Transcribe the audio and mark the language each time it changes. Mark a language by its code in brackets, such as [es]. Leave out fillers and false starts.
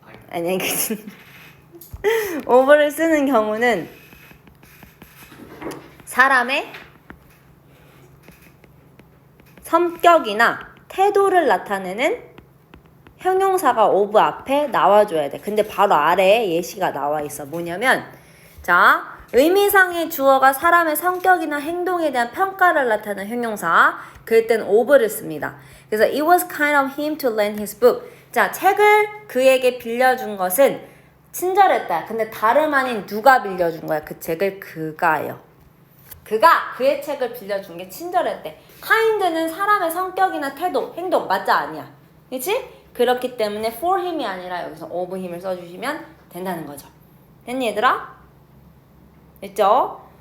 [ko] 아니 of를 쓰는 경우는 사람의 성격이나 태도를 나타내는 형용사가 of 앞에 나와줘야 돼. 근데 바로 아래에 예시가 나와 있어. 뭐냐면 자, 의미상의 주어가 사람의 성격이나 행동에 대한 평가를 나타내는 형용사 그럴 땐 of를 씁니다. 그래서 [en] it was kind of him to lend his book. [ko] 자, 책을 그에게 빌려준 것은 친절했다. 근데 다름 아닌 누가 빌려준 거야? 그 책을 그가요. 그가 그의 책을 빌려준 게 친절했대. kind는 사람의 성격이나 태도, 행동 맞아 아니야? 그치? 그렇기 때문에 for him이 아니라 여기서 of him을 써주시면 된다는 거죠. 됐니 얘들아? 됐죠?